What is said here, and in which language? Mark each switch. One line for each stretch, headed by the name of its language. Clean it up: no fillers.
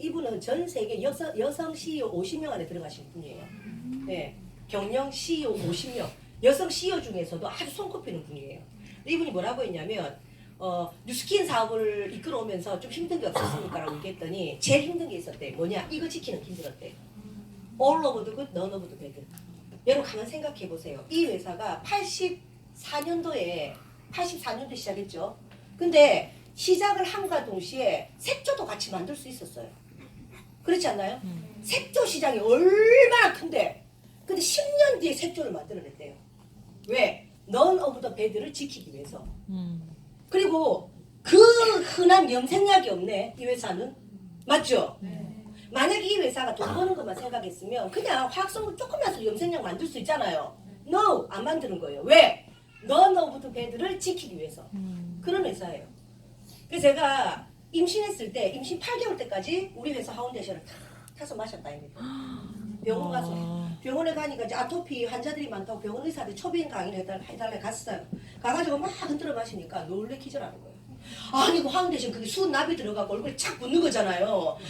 Korean: 이분은 전 세계 여성 CEO 50명 안에 들어가신 분이에요. 네, 경영 CEO 50명. 여성 CEO 중에서도 아주 손꼽히는 분이에요. 이분이 뭐라고 했냐면 뉴스킨 사업을 이끌어오면서 좀 힘든 게 없었습니까? 라고 얘기했더니 제일 힘든 게 있었대. 뭐냐? 이거 지키는 게 힘들었대.
English: All of the good, none of the bad.
Korean: 여러분 가만 생각해 보세요. 이 회사가 84년도에 시작했죠. 근데 시작을 함과 동시에 색조도 같이 만들 수 있었어요. 그렇지 않나요? 색조 시장이 얼마나 큰데 근데 10년 뒤에 색조를 만들어냈대요. 왜?
English: None of the bad를
Korean: 지키기 위해서. 그리고 그 흔한 염색약이 없네. 이 회사는. 맞죠? 만약에 이 회사가 돈 버는 것만 생각했으면 그냥 화학성분 조금만 써서 염색약 만들 수 있잖아요. No! 안 만드는 거예요. 왜?
English: None of the bad를
Korean: 지키기 위해서. 그런 회사예요. 그래서 제가 임신했을 때 임신 8개월 때까지 우리 회사 하운데이션을 다 타서 마셨다 입니다. 병원 가서 병원에 가니까 이제 아토피 환자들이 많다고 병원 의사들이 초빙 강의를 해달라 갔어요. 가가지고 막 흔들어 마시니까 놀래 기절하는 거예요. 아니 그 하운데이션 그게 수납이 들어가고 얼굴에 착 붙는 거잖아요.